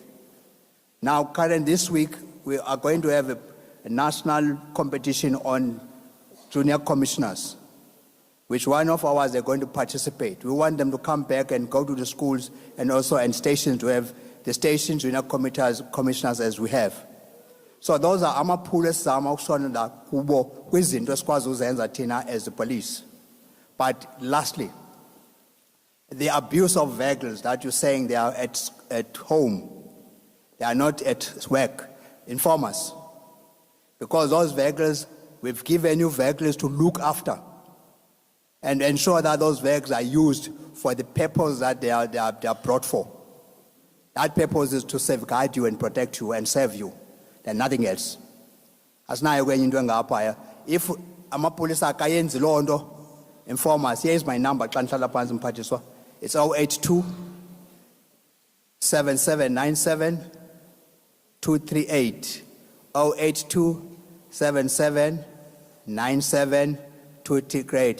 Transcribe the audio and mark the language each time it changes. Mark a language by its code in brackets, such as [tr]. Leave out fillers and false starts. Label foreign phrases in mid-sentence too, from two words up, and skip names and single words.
[en] Now, current this week, we are going to have a national competition on junior commissioners, which one of ours are going to participate. We want them to come back and go to the schools and also and stations to have the station junior commissioners as we have. So those are [xh] amaphulo esizama ukusonela kubo kwizinto esikwazi uzenza thina [en] as the police. But lastly, the abuse of vehicles that you're saying they are at home, they are not at work, inform us. Because those vehicles, we've given you vehicles to look after and ensure that those vehicles are used for the purpose that they are brought for. That purpose is to safeguard you and protect you and serve you, and nothing else. [xh] If amapolisa akayenzi loo nto, [en] inform us. Here is my number. It's 082 7797 238. 082 7797 238.